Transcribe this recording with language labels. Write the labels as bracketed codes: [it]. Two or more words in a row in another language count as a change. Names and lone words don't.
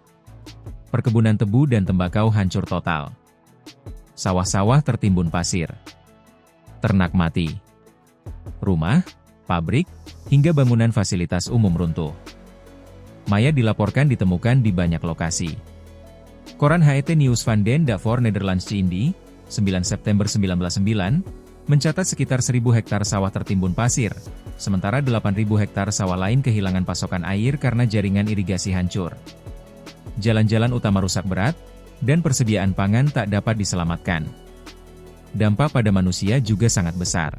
[id] Perkebunan tebu dan tembakau hancur total. Sawah-sawah tertimbun pasir. Ternak mati. Rumah, pabrik, hingga bangunan fasilitas umum runtuh. Mayat dilaporkan ditemukan di banyak lokasi. Koran Het Nieuws van den Dag voor Nederlands Indi, 9 September 1909, mencatat sekitar 1.000 hektar sawah tertimbun pasir, sementara 8.000 hektar sawah lain kehilangan pasokan air karena jaringan irigasi hancur. Jalan-jalan utama rusak berat, dan persediaan pangan tak dapat diselamatkan. Dampak pada manusia juga sangat besar.